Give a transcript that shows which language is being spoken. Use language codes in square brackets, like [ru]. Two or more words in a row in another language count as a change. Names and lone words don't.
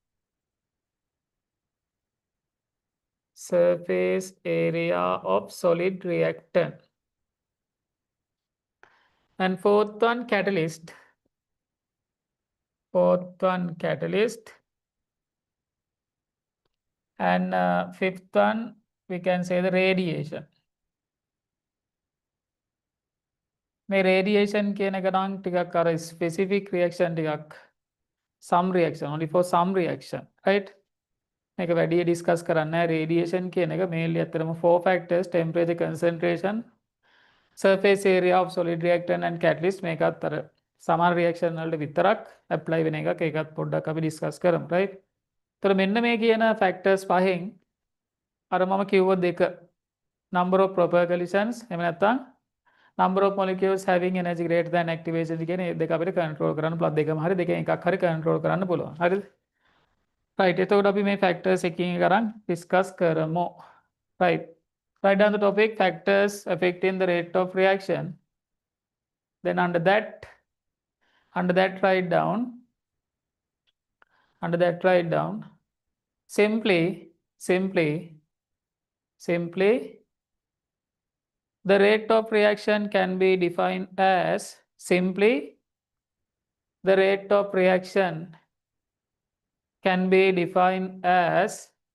[en] Surface area of solid reactant. And fourth one, catalyst. And fifth one, we can say the radiation. [si] මේ radiation කියන එක නම් ටිකක් අර [en] specific reaction [si] ටිකක්, [en] some reaction, only for some reaction, right? [si] මේක වැඩිය ඩිස්කස් කරන්නේ නැහැ. රේඩියේෂන් කියන එක mainly ඇත්තටම 4 [en] factors: temperature, concentration, surface area of solid reactant and catalyst. [si] මේකත් අර සමාන reaction වලට විතරක් apply වෙන එකක්. ඒකත් පොඩ්ඩක් අපි ඩිස්කස් කරමු, right? එතකොට මෙන්න මේ කියන factors පහෙන් අර මම කිව්ව දෙක, [en] number of proper collisions [si] එහෙම නැත්නම් [en] number of molecules having energy greater than activation [si] කියන මේ දෙක අපිට control කරන්න පුළුවන්. දෙකම හරි, දෙකෙන් එකක් හරි control කරන්න පුළුවන්. හරිද? right, එතකොට අපි මේ factors එකින් එක අරන් discuss කරමු. [en] right, write down the topic factors affecting the rate of reaction. Then under that write down simply the rate of reaction can be defined as simply the rate of reaction can be defined as